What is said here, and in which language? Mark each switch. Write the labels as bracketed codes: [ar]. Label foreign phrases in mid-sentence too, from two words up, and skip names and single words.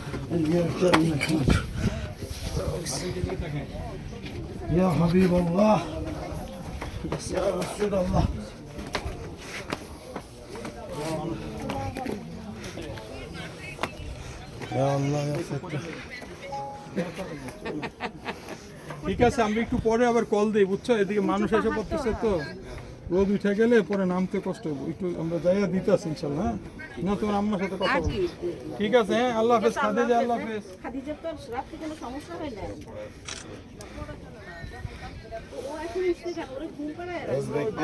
[ar] يا حبيب الله. يا رسول الله. يا الله يا فتاح. [bn] ঠিক আছে, আমি একটু পরে আবার কল দিই, বুঝছো? এদিকে মানুষ এসে পড়তেছে তো, রোদ উঠে গেলে পরে নামতে কষ্ট হবে। একটু আমরা যাইয়া দিতেছি [ar] إن شاء الله. [bn] হ্যাঁ, না তোমার আম্মার সাথে কথা বলবো। ঠিক আছে, হ্যাঁ, [ar] الله حافظ. [bn] খাদিজা, [ar] الله حافظ. [bn] খাদিজার তো রাত্রে কোনো সমস্যা হয় না। ও এখন ইস্তেকার, ওরে ঘুম পাড়ায় রাখো।